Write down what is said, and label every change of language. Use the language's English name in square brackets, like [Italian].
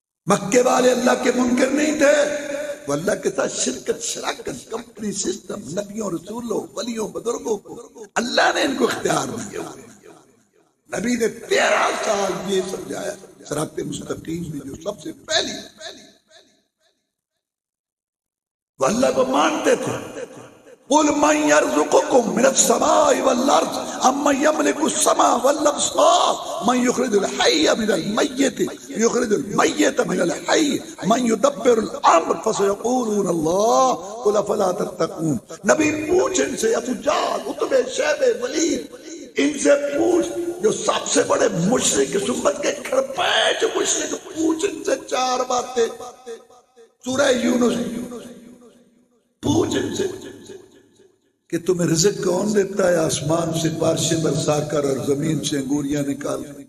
[Urdu] مکے والے اللہ کے منکر نہیں تھے, وہ اللہ کے ساتھ شرکت, شراکت, کمپنی سسٹم, نبیوں, رسولوں, ولیوں, بزرگوں کو اللہ نے ان کو اختیار دیا. نبی نے 13 سال یہ سمجھایا, صراط مستقیم میں جو سب سے پہلی وہ اللہ کو مانتے تھے. [Arabic] قل من يرزقكم من السماء والارض امن يملك السماء والابصار من يخرج الحي من الميت يخرج الميت من الحي من يدبر الامر فسيقولون الله قل افلا تتقون. [Urdu] نبی پوچھ ان سے, ابو جہل, عتبہ, شیبہ, ولید, ان سے پوچھ جو سب سے بڑے مشرک اس امت کے کھرپیچ مشرک, پوچھ ان سے 4 باتیں. سورہ یونس پوچھ ان سے کہ تمہیں رزق کون دیتا ہے, آسمان سے بارشیں برسا کر اور زمین سے انگوریاں نکال.